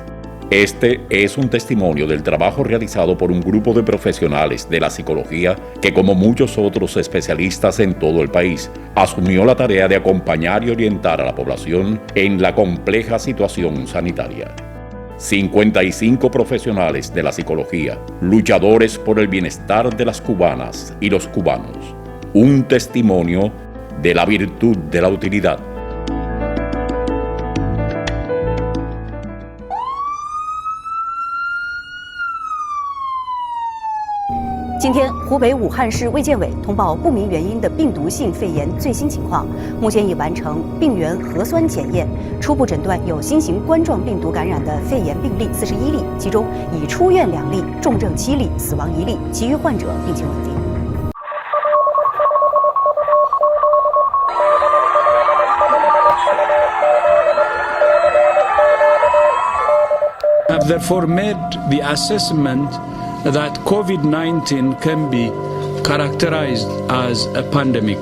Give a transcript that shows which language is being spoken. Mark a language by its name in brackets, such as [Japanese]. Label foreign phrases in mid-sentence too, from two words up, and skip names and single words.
[Spanish] Este es un testimonio del trabajo realizado por un grupo de profesionales de la psicología que, como muchos otros especialistas en todo el país, asumió la tarea de acompañar y orientar a la población en la compleja situación sanitaria. 55 profesionales de la psicología, luchadores por el bienestar de las cubanas y los cubanos. Un testimonio de la virtud de la utilidad. [Chinese] 今天，湖北武汉市卫健委通报不明原因的病毒性肺炎最新情况，目前已完成病原核酸检验，初步诊断有新型冠状病毒感染的肺炎病例41例，其中已出院2例，重症7例，死亡1例，其余患者病情稳定。 [English] Have therefore made the assessment that COVID-19 can be characterized as a pandemic.